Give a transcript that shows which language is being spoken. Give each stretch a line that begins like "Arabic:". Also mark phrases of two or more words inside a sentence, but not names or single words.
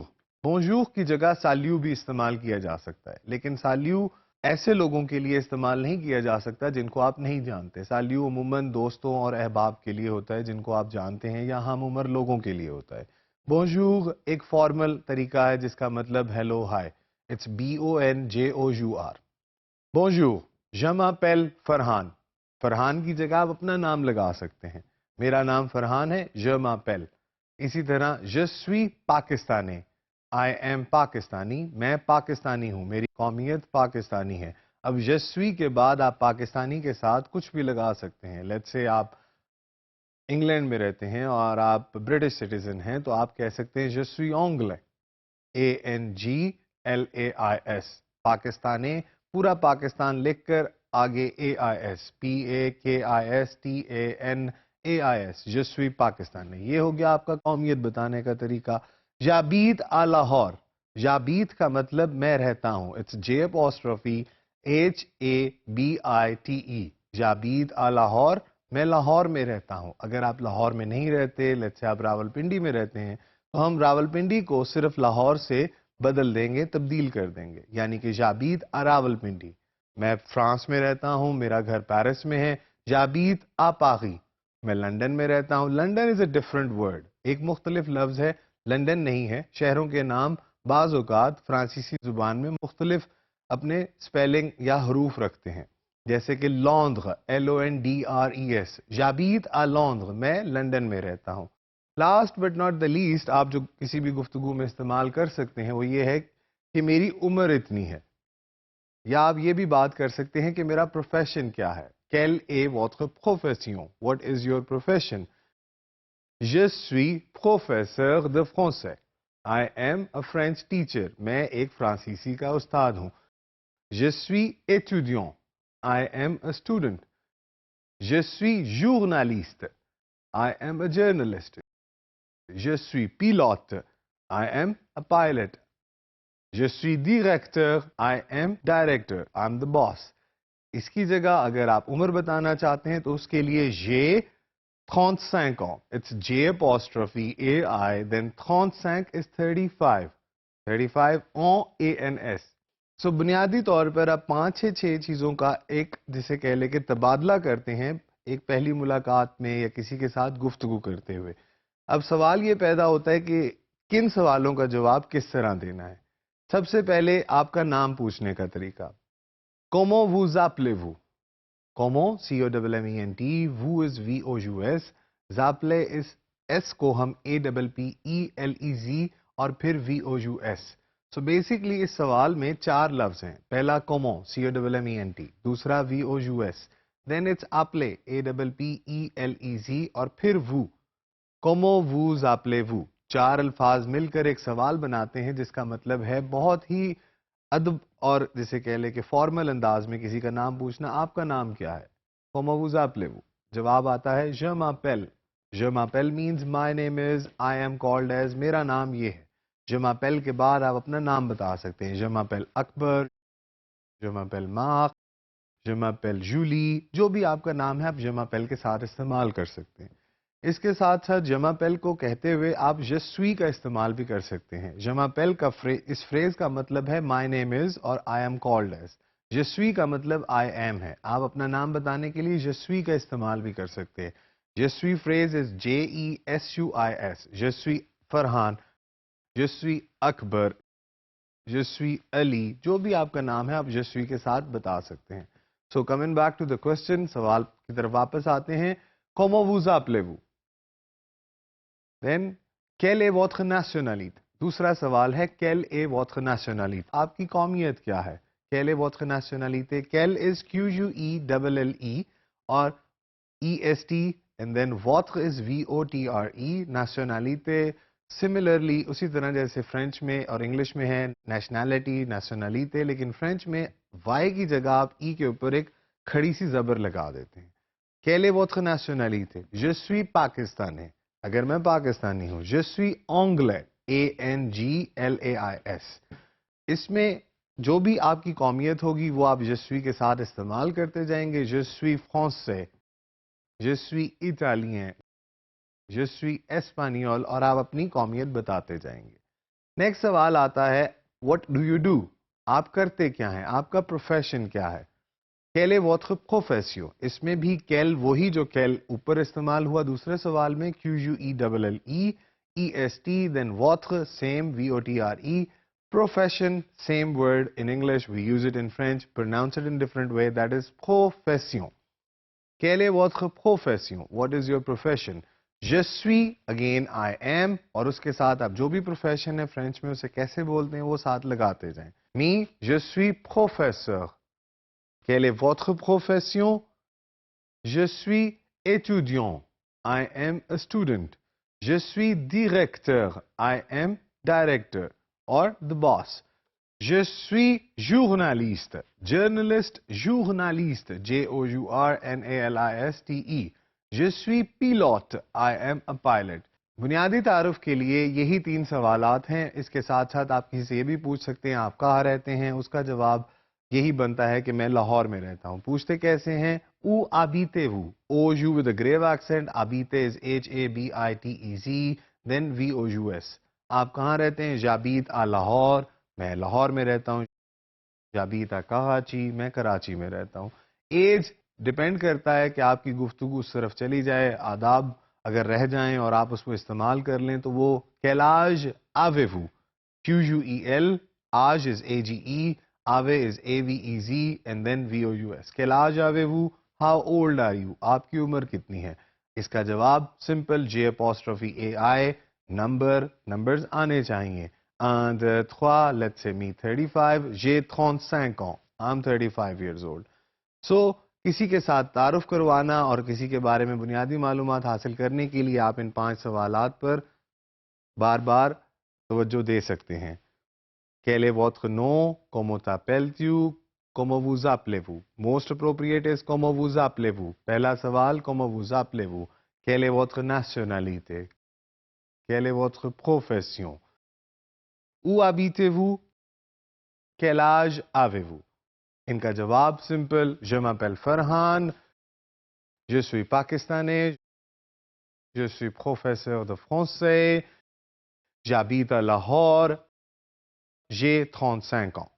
Urdu: بونجور کی جگہ سالیو بھی استعمال کیا جا سکتا ہے، لیکن سالیو ایسے لوگوں کے لیے استعمال نہیں کیا جا سکتا جن کو آپ نہیں جانتے. سالیو عموماً دوستوں اور احباب کے لیے ہوتا ہے جن کو آپ جانتے ہیں، یا ہم عمر لوگوں کے لیے ہوتا ہے. بونجور ایک فارمل طریقہ ہے جس کا مطلب ہیلو، ہائے.
French: اٹس BONJOUR. بونجور، je m'appelle فرحان.
Urdu: فرحان کی جگہ آپ اپنا نام لگا سکتے ہیں. میرا نام فرحان ہے،
French: je m'appelle.
Urdu: اسی طرح
French: je suis
Urdu: پاکستانی،
English: I am
Urdu: پاکستانی، میں پاکستانی ہوں، میری قومیت پاکستانی ہے. اب
French: je suis
Urdu: کے بعد آپ پاکستانی کے ساتھ کچھ بھی لگا سکتے ہیں.
English: let's say
Urdu: آپ انگلینڈ میں رہتے ہیں اور آپ
English: British citizen
Urdu: ہیں تو آپ کہہ سکتے ہیں
French: je suis anglais، ANGLAIS.
Urdu: پاکستانی، پورا پاکستان لکھ کر آگے AIS، PAKISTANAIS.
French: je suis پاکستانی.
Urdu: یہ ہو گیا آپ کا قومیت بتانے کا طریقہ.
French: j'habite à
Urdu: لاہور.
French: j'habite
Urdu: کا مطلب میں رہتا ہوں. اٹس
French: J'Habite. j'habite à
Urdu: لاہور، میں لاہور میں رہتا ہوں. اگر آپ لاہور میں نہیں رہتے،
English: let's say
Urdu: آپ راولپنڈی میں رہتے ہیں، تو ہم راولپنڈی کو صرف لاہور سے بدل دیں گے، تبدیل کر دیں گے. یعنی کہ
French: j'habite à
Urdu: راولپنڈی. میں فرانس میں رہتا ہوں، میرا گھر پیرس میں ہے.
French: j'habite à Paris.
Urdu: میں لندن میں رہتا ہوں.
English: London is a different word,
Urdu: ایک مختلف لفظ ہے. لندن نہیں ہے. شہروں کے نام بعض اوقات فرانسیسی زبان میں مختلف اپنے سپیلنگ یا حروف رکھتے ہیں، جیسے کہ لندن، LONDRES.
French: j'habite à
Urdu: لندن، میں لندن میں رہتا ہوں.
English: last but not the least,
Urdu: آپ جو کسی بھی گفتگو میں استعمال کر سکتے ہیں وہ یہ ہے کہ میری عمر اتنی ہے. یا آپ یہ بھی بات کر سکتے ہیں کہ میرا پروفیشن کیا ہے.
French: Quelle est votre profession?
English: What is your profession?
French: Je suis professeur de français.
English: I am a French teacher.
Urdu: میں ایک فرانسیسی کا استاد ہوں.
French: Je suis étudiant.
English: I am a student.
French: Je suis journaliste.
English: I am a journalist.
French: Je suis pilote.
English: I am a pilot.
French: Je suis directeur.
English: I am director. I'm the boss.
Urdu: اس کی جگہ اگر آپ عمر بتانا چاہتے ہیں تو اس کے لیے
French: j'ai 35 ans.
English: It's J'AI, then 35 is 35.
French: 35 ans ANS.
Urdu: So بنیادی طور پر آپ 5-6 چیزوں کا ایک جسے کہہ لے کہ تبادلہ کرتے ہیں ایک پہلی ملاقات میں یا کسی کے ساتھ گفتگو کرتے ہوئے. اب سوال یہ پیدا ہوتا ہے کہ کن سوالوں کا جواب کس طرح دینا ہے. سب سے پہلے آپ کا نام پوچھنے کا طریقہ.
French: Comment vous appelez-vous? Comment, COMMENT, vous is VOUS, زاپلے
Urdu: اس S کو ہم
French: APPELEZ
Urdu: اور پھر
French: VOUS.
English: so basically
Urdu: اس سوال میں 4 لفظ ہیں.
French: پہلا comment, COMMENT. دوسرا VOUS.
English: then it's
French: appelez, APPELEZ
Urdu: اور پھر
French: vous. Comment vous appelez-vous.
Urdu: 4 الفاظ مل کر ایک سوال بناتے ہیں جس کا مطلب ہے بہت ہی ادب اور جسے کہہ لے کہ فارمل انداز میں کسی کا نام پوچھنا. آپ کا نام کیا ہے؟
French: Comment vous appelez-vous.
Urdu: جواب آتا ہے
French: je m'appelle. je m'appelle
English: means my name is, I am called as.
Urdu: میرا نام یہ ہے.
French: je m'appelle
Urdu: کے بعد آپ اپنا نام بتا سکتے ہیں.
French: je m'appelle اکبر, je m'appelle Marc, je m'appelle Julie.
Urdu: جو بھی آپ کا نام ہے آپ
French: je m'appelle
Urdu: کے ساتھ استعمال کر سکتے ہیں. اس کے ساتھ ساتھ
French: je m'appelle
Urdu: کو کہتے ہوئے آپ
French: je suis
Urdu: کا استعمال بھی کر سکتے ہیں.
French: je m'appelle
Urdu: کا اس فریز کا مطلب ہے
English: my name is
Urdu: اور
English: I am called as.
French: je suis
Urdu: کا مطلب
English: I am
Urdu: ہے. آپ اپنا نام بتانے کے لیے
French: je suis
Urdu: کا استعمال بھی کر سکتے ہیں.
French: je suis
English: phrase is J-E-S-U-I-S.
French: je suis فرحان, je suis اکبر, je suis علی.
Urdu: جو بھی آپ کا نام ہے آپ
French: je suis
Urdu: کے ساتھ بتا سکتے ہیں.
English: So coming back to the question,
Urdu: سوال کی طرف واپس آتے ہیں.
French: Comment vous appelez-vous? Then, quelle est votre nationalité?
Urdu: دوسرا سوال ہے
French: quelle est votre nationalité?
Urdu: آپ کی قومیت کیا ہے؟
French: Quelle est votre nationalité?
English: Quelle is Q-U-E-L-L-E اور E-S-T and then votre is V-O-T-R-E.
Urdu: nationalité similarly اسی طرح جیسے فرینچ میں اور انگلش میں ہے نیشنلٹی نیشنلité, لیکن فرینچ میں وائی کی جگہ آپ ای کے اوپر ایک کھڑی سی زبر لگا دیتے ہیں.
French: Quelle est votre nationalité? Je suis pakistanais.
Urdu: اگر میں پاکستانی ہوں.
French: Je suis anglais. A-N-G-L-A-I-S.
Urdu: اس میں جو بھی آپ کی قومیت ہوگی وہ آپ
French: je suis
Urdu: کے ساتھ استعمال کرتے جائیں گے.
French: Je suis français. Je suis italien. je suis espagnol
Urdu: اور آپ اپنی قومیت بتاتے جائیں گے.
English: نیکسٹ سوال آتا ہے what do you do?
Urdu: آپ کرتے کیا ہیں؟ آپ کا پروفیشن کیا ہے؟
French: quelle est votre profession?
Urdu: اس میں بھی quelle وہی جو quelle اوپر استعمال ہوا دوسرے سوال میں Q-U-E-L-L-E,
English: E-S-T, then votre, same, V-O-T-R-E. Profession, same word in English, we use it in French, pronounce it in different way, that is profession.
French: Quelle est votre profession?
English: What is your profession?
French: Je suis,
English: again I am,
Urdu: اور اس کے ساتھ آپ جو بھی پروفیشن ہے فرینچ میں اسے کیسے بولتے ہیں وہ ساتھ لگاتے جائیں.
French: Me, je suis professeur. Quelle est votre profession? Je suis étudiant.
English: I am a student.
French: Je suis directeur.
English: I am director or the boss.
French: Je suis journaliste. Journalist, journaliste. J-O-U-R-N-A-L-I-S-T-E. Je suis pilote.
English: I am a pilot.
Urdu: بنیادی تعارف کے لیے یہی 3 سوالات ہیں. اس کے ساتھ ساتھ آپ کسی سے یہ بھی پوچھ سکتے ہیں آپ کہاں رہتے ہیں, اس کا جواب یہی بنتا ہے کہ میں لاہور میں رہتا ہوں. پوچھتے کیسے ہیں؟
French: où habitez vous,
English: O U with a grave accent, habitez is H-A-B-I-T-E-Z, then V-O-U-S.
Urdu: آپ کہاں رہتے ہیں؟
French: j'habite à
Urdu: لاہور, میں لاہور میں رہتا ہوں.
French: j'habite à
Urdu: کراچی, میں کراچی میں رہتا ہوں.
English: age depend
Urdu: کرتا ہے کہ آپ کی گفتگو اس طرف چلی جائے, آداب اگر رہ جائیں اور آپ اس کو استعمال کر لیں تو وہ
French: quel âge avez-vous?
English: Q-U-E-L, âge is A-G-E, ave is A-V-E-Z and then V-O-U-S.
French: quel âge avez-vous?
English: How old are you?
Urdu: آپ کی عمر کتنی ہے؟ اس کا جواب سمپل J'-A-I, نمبرز آنے چاہیے. 1, 2, 3,
English: let's say me 35,
French: j'ai 35 ans.
English: I'm 35 years old. So,
Urdu: کسی کے ساتھ تعارف کروانا اور کسی کے بارے میں بنیادی معلومات حاصل کرنے کے لیے آپ ان 5 سوالات پر بار بار توجہ دے سکتے ہیں.
French: Quel est votre nom? Comment t'appelles-tu? Comment vous appelez-vous?
English: Most appropriate is
French: comment vous appelez-vous.
Urdu: پہلا سوال
French: comment vous appelez-vous? Quelle est votre nationalité? Quelle est votre profession? Où habitez-vous? Quel âge avez-vous?
Urdu: ان کا جواب سمپل
French: je m'appelle فرحان, je suis pakistanais, je suis professeur de français, j'habite à Lahore, j'ai 35 ans.